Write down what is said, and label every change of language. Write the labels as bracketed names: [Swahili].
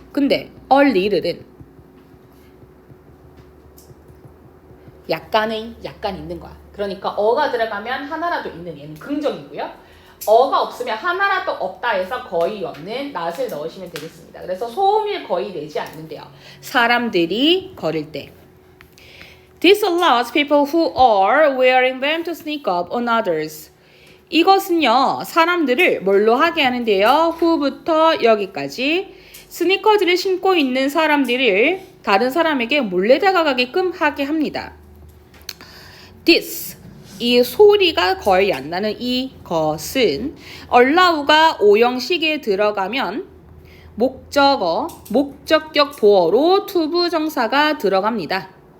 [Korean] 근데 all 리들은 약간 있는 거야. 그러니까 어가 들어가면 하나라도 있는, 얘는 긍정이고요. 어가 없으면 하나라도 없다 해서 거의 없는 not을 넣으시면 되겠습니다. 그래서 소음을 거의 내지 않는데요. 사람들이 걸을 때. [English] This allows people who are wearing them to sneak up on others. [Korean] 이것은요, 사람들을 뭘로 하게 하는데요. who부터 여기까지 스니커즈를 신고 있는 사람들을 다른 사람에게 몰래 다가가게끔 하게 합니다. This, 이 소리가 거의 안 나는 이것은 allow가 오형식에 들어가면 목적어, 목적격 보어로 투부정사가 들어갑니다.